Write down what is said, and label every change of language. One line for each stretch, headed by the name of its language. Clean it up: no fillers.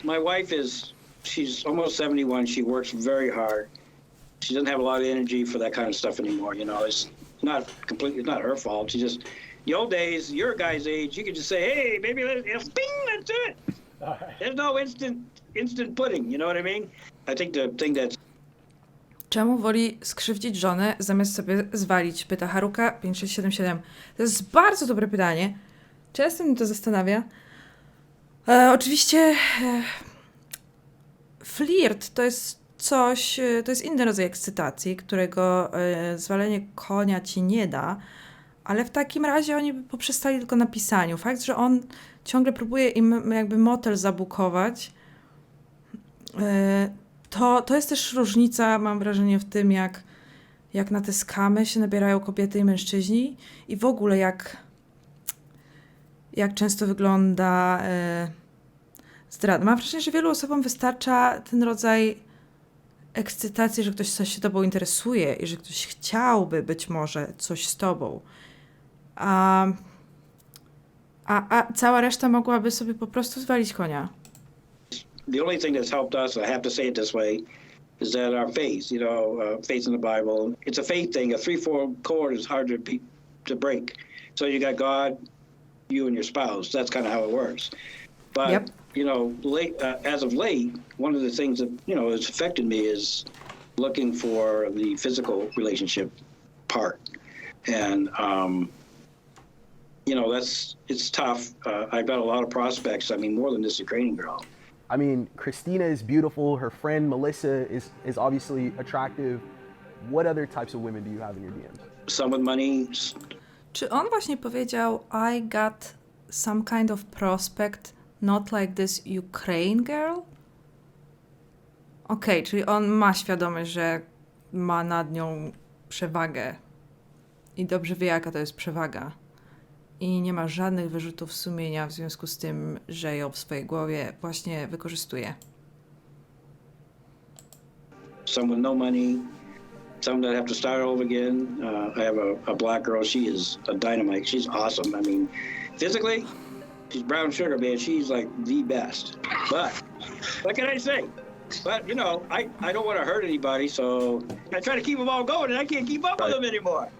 English: My wife she's almost 71. She works very hard. She doesn't have a lot of energy for that kind of stuff anymore. You know, it's not her fault. She just, the old days, your guy's age, you could just say, hey, baby, let's bing, that's it. Right. There's no instant pudding, you know what I mean? I think the thing that's...
Polish: Czemu woli skrzywdzić żonę, zamiast sobie zwalić? Pyta Haruka 5677. To jest bardzo dobre pytanie. Często mnie to zastanawia. Oczywiście flirt to jest coś, to jest inny rodzaj ekscytacji, którego zwalenie konia ci nie da, ale w takim razie oni by poprzestali tylko na pisaniu. Fakt, że on ciągle próbuje im jakby motel zabukować, to jest też różnica, mam wrażenie, w tym, jak na te skamy się nabierają kobiety i mężczyźni i w ogóle jak często wygląda zdrada. Mam wrażenie, że wielu osobom wystarcza ten rodzaj ekscytacji, że ktoś coś się tobą interesuje i że ktoś chciałby być może coś z tobą. A cała reszta mogłaby sobie po prostu zwalić konia.
English: The only thing that's helped us, I have to say it this way, is that our faith, you know, faith in the Bible. It's a faith thing. A 3/4 cord is hard to break. So you got God, you and your spouse. That's kind of how it works. But, yep. You know, as of late, one of the things that, you know, has affected me is looking for the physical relationship part. And, you know, it's tough. I've got a lot of prospects. I mean, more than this Ukrainian girl. I mean, Christina is beautiful. Her friend Melissa is obviously attractive. What other types of women do you have in your DMs? Some with money.
Polish: Czy on właśnie powiedział
English: I got some kind of prospect, not like this Ukraine girl?
Polish: Okej, czyli on ma świadomość, że ma nad nią przewagę i dobrze wie, jaka to jest przewaga. I nie ma żadnych wyrzutów sumienia w związku z tym, że ją w swojej głowie właśnie wykorzystuje.
English: Some with no money, some that have to start over again. I have a black girl. She is a dynamite. She's awesome. I mean, physically, she's brown sugar, man. She's like the best. But what can I say? But, you know, I don't want to hurt anybody, so I try to keep them all going, and I can't keep up with them anymore.